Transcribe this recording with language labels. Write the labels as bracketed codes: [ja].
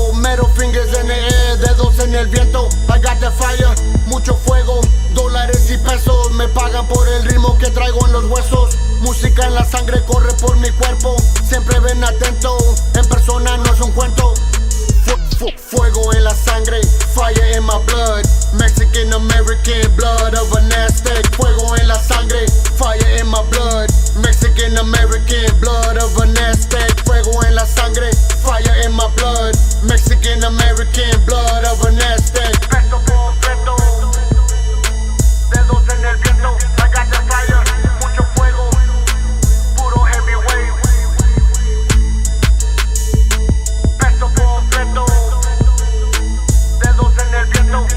[es] Middle fingers en el air, dedos en el viento. [en] I got the fire, [es] mucho fuego. Dólares y pesos me pagan por el ritmo que traigo en los huesos. Música en la sangre corre por mi cuerpo. Siempre ven atento, en persona no es un cuento. Fuego en la sangre, [en] fire in my blood. Mexican American, blood of an Aztec. [es] Fuego en la sangre, [en] fire in my blood. Mexican American, blood of an Aztec. [es] Fuego en la sangre, [en] fire in my blood. Mexican American, blood of an Aztec. [es] Peso completo, dedos en el viento. [en] I got the fire, [es] mucho fuego, [en] puro heavyweight. [es] Peso completo, dedos en el viento.